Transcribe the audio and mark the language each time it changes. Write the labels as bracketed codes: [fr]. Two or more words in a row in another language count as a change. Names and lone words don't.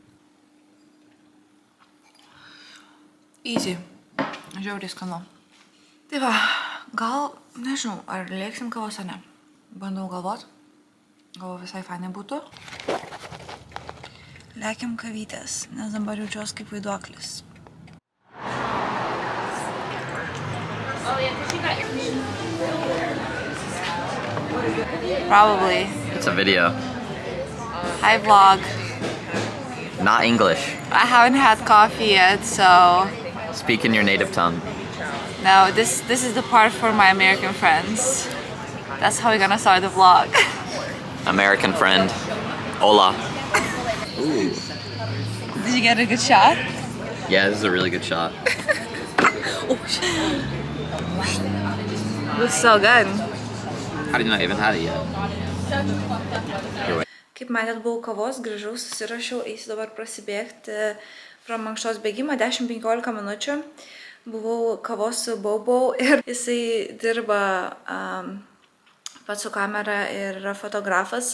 [en] Easy. [lt] Žiauriai skanu. Tai va, gal, nežinau, ar lėksim kavos ar ne. Bandau galvot. Galvo visai fainai būtų. Lėkim kavytės, nes dabar jaučiuos kaip vaiduoklis. [en] Probably. It's a video. Hi vlog. Not English. I haven't had coffee yet, so... Speak in your native tongue. No, this is the part for my American friends. That's how we're gonna start the vlog. American friend. Hola. Ooh. Did you get a good shot? Yeah, this is a really good shot. Oh, looks so good. How do you know I haven't had it yet? [lt] Kaip matėt, buvau kavos, grįžau, susirašiau, eisiu dabar prasibėgti pro mankštos bėgimą 10-15 minučių. Buvau kavos su Baubau ir jisai dirba pats su kamera ir yra fotografas.